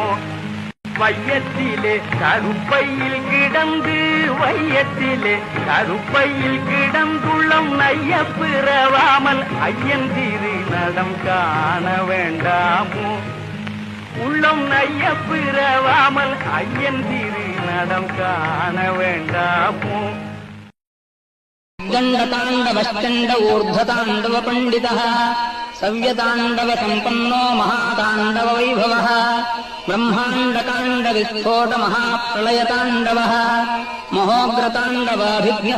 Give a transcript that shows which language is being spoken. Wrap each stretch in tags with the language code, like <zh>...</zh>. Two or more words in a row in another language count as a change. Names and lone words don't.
<ta>வையத்திலே கருப்பையில் கிடந்து வையத்திலே கருப்பையில் கிடந்துள்ளம் நைய பிறவாமல் ஐயன் திரு நடம் காண வேண்டாமோ? உள்ளம் நைய பிறவாமல் ஐயன் திரு நடம் காண வேண்டாமோ?</ta> <sa>दण्डताण्डवश्चण्ड ऊर्ध्वताण्डव पण्डितः सव्यताण्डव सम्पन्नो महाताण्डव वैभवः ब्रह्माण्डकाण्डविस्फोट महाप्रलयताण्डवः महोग्रताण्डवाभिज्ञः</sa>